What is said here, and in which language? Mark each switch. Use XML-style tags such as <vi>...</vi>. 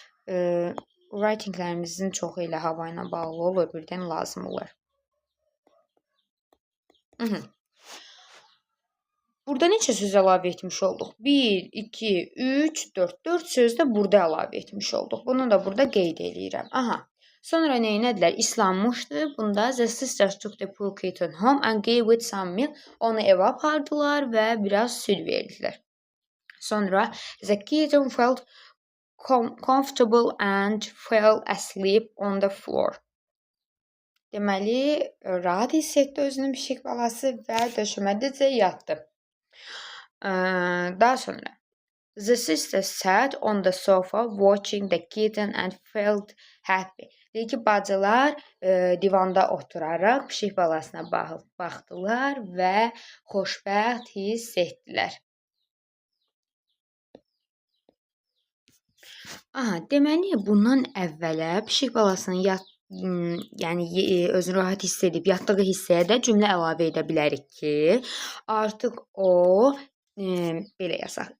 <az>Writinglərimizin çoxu ilə hava ilə bağlı olur. Birdən lazım olur. Burada neçə söz əlavə etmiş olduq? 1, 2, 3, 4. 4 söz də burada əlavə etmiş olduq. Bunu da burada qeyd eləyirəm. Aha. Sonra nə etdilər? İslanmışdı.</az> <en>Bunda the sisters took the poor kitten home and gave it some milk.</en> <az>Onu evə apardılar və biraz süd verdilər.</az> <en>Sonra the kitten felt comfortable and fell asleep on the floor.</en> <az>Deməli, rahat hiss etdi özünü pişik balası və döşəmədəcə yatdı. Daha sonra</az> <en>the sister sat on the sofa watching the kitten and felt happy.</en> <az>Deyir ki, bacılar divanda oturaraq pişik balasına baxdılar və xoşbəxt hiss etdilər. Deməli, bundan əvvələ pişik balasının yəni özünü rahat hiss edib yatdığı hissəyə də cümlə əlavə edə bilərik ki, artıq o belə yazaq.</az>